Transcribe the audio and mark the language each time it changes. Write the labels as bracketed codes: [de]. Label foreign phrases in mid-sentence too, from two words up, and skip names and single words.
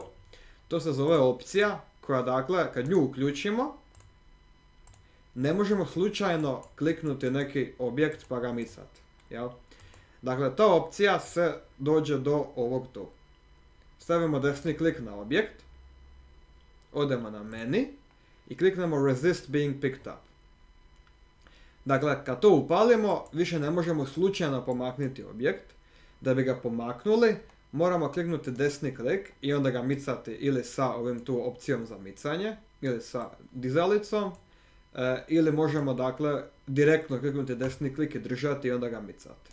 [hr] To se zove opcija koja dakle, kad nju uključimo, ne možemo slučajno kliknuti neki objekt pa ga micati, jel? Dakle, ta opcija se dođe do ovog tu. Stavimo desni klik na objekt, odemo na menu i kliknemo [en] resist being picked up. [hr] Dakle, kad to upalimo, više ne možemo slučajno pomaknuti objekt. Da bi ga pomaknuli, moramo kliknuti desni klik i onda ga micati ili sa ovim tu opcijom za micanje, ili sa dizalicom, ili možemo dakle direktno kliknuti desni klik i držati i onda ga micati.